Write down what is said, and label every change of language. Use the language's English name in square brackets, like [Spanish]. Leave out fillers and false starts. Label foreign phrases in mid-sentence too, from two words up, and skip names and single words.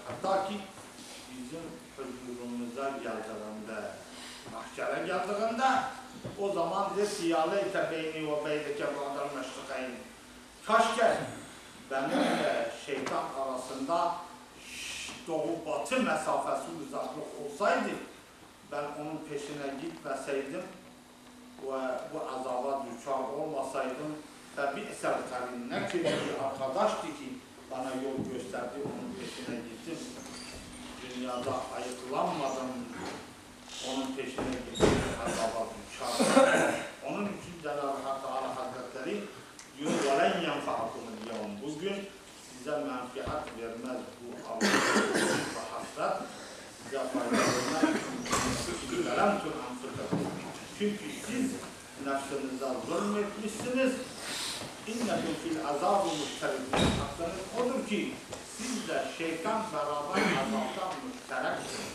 [Turkish] Hatta ki bizim huzurumuza geldiğinde, mahşere geldiğinde o zaman de [Arabic] يا ليت بيني وبينك بعد المشرقين. [Turkish] Kaşke benimle şeytan arasında doğu-batı mesafesi uzaklık olsaydı, ben onun peşine gitmeseydim ve bu azaba düşar olmasaydım, [Arabic] فَبِئْسَ الْقَرِينَ [Turkish] ne ki bir arkadaştı ki bana yol gösterdi, onun peşine gittim. Dünyada ayıklanmadan onun peşine gittim, azaba düşar. Onun için Cenab-ı Hak Teala Hazretleri diyor, [Arabic] وَلَنْ يَنْفَعَكُمُ الْيَوْمُ [Turkish] bugün size menfiat vermez bu Allah'ın ve hasret, size fayda vermez. Çünkü siz nefsinize zulmetmişsiniz. [Arabic] إنكم في العذاب مشتركون. [Turkish] Hakkınız odur ki siz de şeytan beraber azapta müştereksiniz.